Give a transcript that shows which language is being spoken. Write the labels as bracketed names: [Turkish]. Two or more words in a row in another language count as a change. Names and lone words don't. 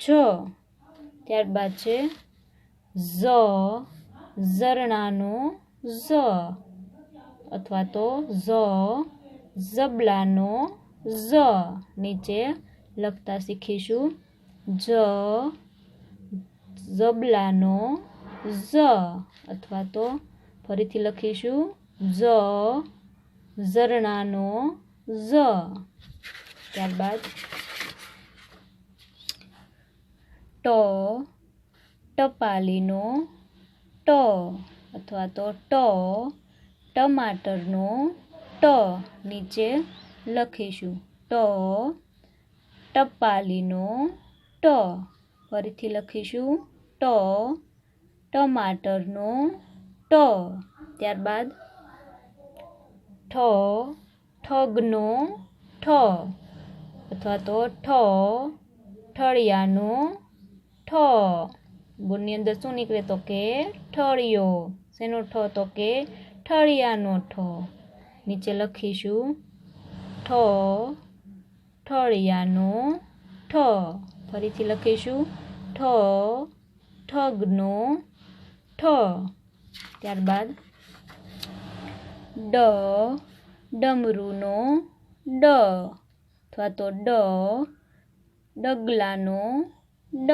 [Gujarati] ત્યારબાદ છે જ ઝરણાનો જ અથવા તો જ જબલાનો જ। નીચે લખતા શીખીશું જ જબલાનો જ અથવા તો ફરીથી લખીશું જ ઝરણાનો જ। ત્યારબાદ ટ ટપાલીનો ટ અથવા તો ટ ટમાટરનો ટ। નીચે લખીશું ટ ટપાલીનો ટ। ફરીથી લખીશું ટ ટમાટરનો ટ। ત્યારબાદ ઠ ઠગનો ઠ અથવા તો ઠ ઠળિયાનો ઠ। બોલની અંદર શું નિકળે તો કે ઠળિયો। શેનો ઠ તો કે ઠળિયાનો ઠ। નીચે લખીશું ઠ ઠળિયાનો ઠ। ફરીથી લખીશું ઠ, ઠગનો ઠ. ત્યારબાદ ડ, ડમરૂનો ડ, અથવા તો ડ, ડગલાનો ડ.